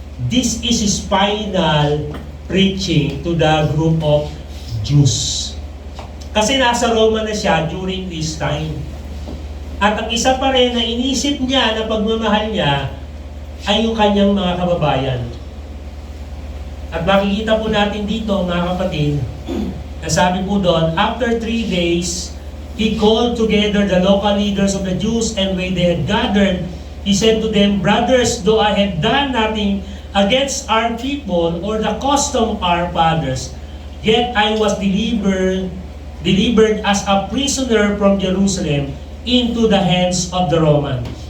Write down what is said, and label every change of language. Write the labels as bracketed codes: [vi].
[en] This is his final preaching to the group of Jews. [tl] Kasi nasa Roma na siya [en] during this time. [tl] At ang isa pa rin na inisip niya na pagmamahal niya ay yung kanyang mga kababayan. At makikita po natin dito, mga kapatid, na sabi po doon, [en] after 3 days, he called together the local leaders of the Jews, and when they had gathered, he said to them, brothers, though I have done nothing against our people or the custom of our fathers, yet I was delivered as a prisoner from Jerusalem into the hands of the Roman.